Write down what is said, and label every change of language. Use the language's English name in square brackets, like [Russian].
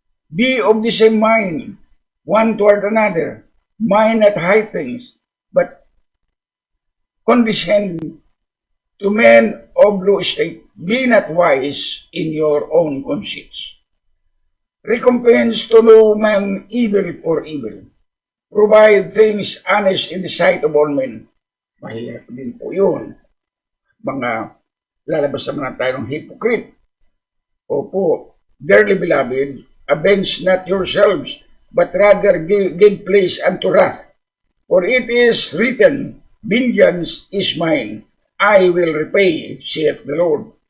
[English] Be of the same mind, one toward another, mind not high things, but condescend to men of low estate, be not wise in your own conscience. Recompense to no man evil for evil. Provide things honest in the sight of all men. [Filipino] Mahirap din po yun. Mga lalabas naman tayo ng hypocrite. [English] Opo, dearly beloved, avenge not yourselves, but rather give place unto wrath. For it is written, vengeance is mine, I will repay, saith the Lord.